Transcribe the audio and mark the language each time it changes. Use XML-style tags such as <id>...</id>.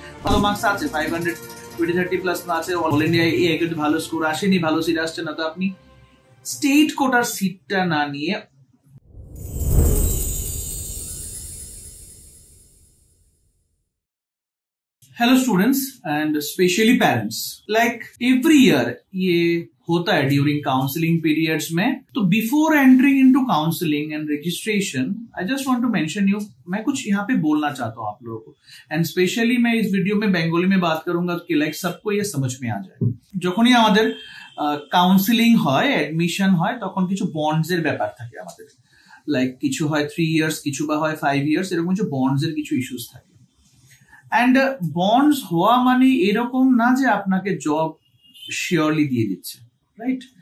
<bn>ভালো মার্কস আছে, 500 20-30 প্লাস আছে, অল ইন্ডিয়া একটু ভালো স্কোর আসেনি, ভালো সিট আসছে না, তো আপনি স্টেট কোটার সিটটা না নিয়ে</bn> <hi>hello students and specially parents, like every year ये होता है ड्यूरिंग काउंसलिंग पीरियड्स में। तो</hi> <en>before entering into counselling and registration I just want to mention you,</en> <hi>मैं कुछ यहाँ पे बोलना चाहता हूँ आप लोगों को, एंड स्पेशली मैं इस वीडियो में बंगाली में बात करूंगा कि लाइक सबको ये समझ में आ जाए।</hi> <bn>যখনই আমাদের কাউন্সিলিং হয়, অ্যাডমিশন হয়, তখন কিছু বন্ডস এর ব্যাপার থাকে আমাদের, লাইক কিছু হয় 3 ইয়ার্স, কিছু বা হয় 5 ইয়ার্স, এরকম কিছু বন্ডস এর কিছু ইস্যুস থাকে। অ্যান্ড বন্ডস হওয়া মানে এরকম না যে আপনাকে জব শিওরলি দিয়ে দিচ্ছে, রাইট?</bn>